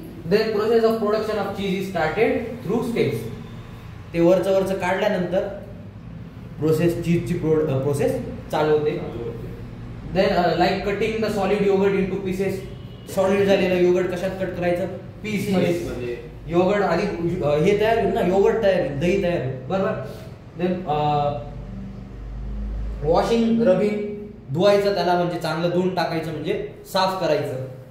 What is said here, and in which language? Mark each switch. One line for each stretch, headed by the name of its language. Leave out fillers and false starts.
English: Then process of production of cheese is started through steps.
Marathi: ते वरचं काढल्यानंतर चीजची process चालू होते.
English: Then like cutting the solid yogurt into pieces.
Marathi: Solid झालेलं yogurt कशात कट करायचं? पीस मध्ये. योगर्ट आधी हे तयार होईल ना, योगर्ट तयार होईल, दही तयार होईल, बरोबर.
English: then washing, rubbing,
Marathi: धुवायचं त्याला, म्हणजे चांगलं धुवून टाकायचं, म्हणजे साफ करायचं.